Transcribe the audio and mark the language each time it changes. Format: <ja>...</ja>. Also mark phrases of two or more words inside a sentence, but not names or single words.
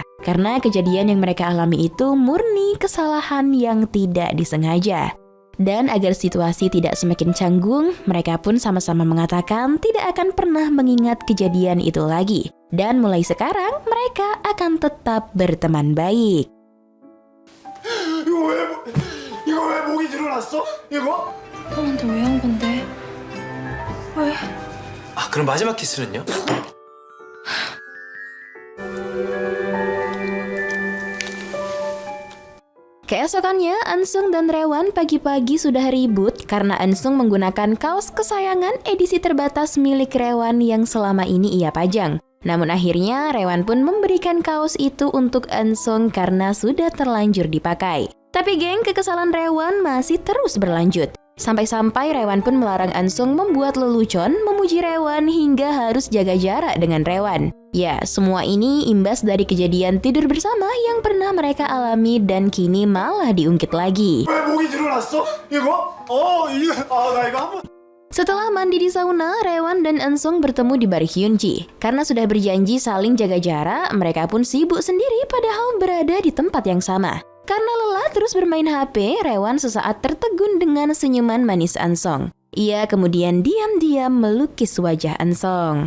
<id>Karena kejadian yang mereka alami itu murni kesalahan yang tidak disengaja. Dan agar situasi tidak semakin canggung, mereka pun sama-sama mengatakan tidak akan pernah mengingat kejadian itu lagi. Dan mulai sekarang, mereka akan tetap berteman baik.</id> <ko>이거 왜 목이 늘어났어? 이거? 형한테 왜 한 건데? 왜? 아, 그럼 마지막 키스는요?</ko> <id>Keesokannya, Eun-sung dan Raewon pagi-pagi sudah ribut karena Eun-sung menggunakan kaos kesayangan edisi terbatas milik Raewon yang selama ini ia pajang. Namun akhirnya, Raewon pun memberikan kaos itu untuk Eun-sung karena sudah terlanjur dipakai. Tapi geng, kekesalan Raewon masih terus berlanjut. Sampai-sampai Raewon pun melarang Eun-sung membuat lelucon, memuji Raewon hingga harus jaga jarak dengan Raewon. Ya, semua ini imbas dari kejadian tidur bersama yang pernah mereka alami dan kini malah diungkit lagi.</id> <ko>왜 목이 늘어났어? 이거? 나 이거 한번.</ko> <id>Setelah mandi di sauna, Raewon dan Eun-sung bertemu di bar Hyunji. Karena sudah berjanji saling jaga jarak, mereka pun sibuk sendiri padahal berada di tempat yang sama. Karena lelah terus bermain HP, Raewon sesaat tertegun dengan senyuman manis Eun-sung. Ia kemudian diam-diam melukis wajah Eun-sung.</id>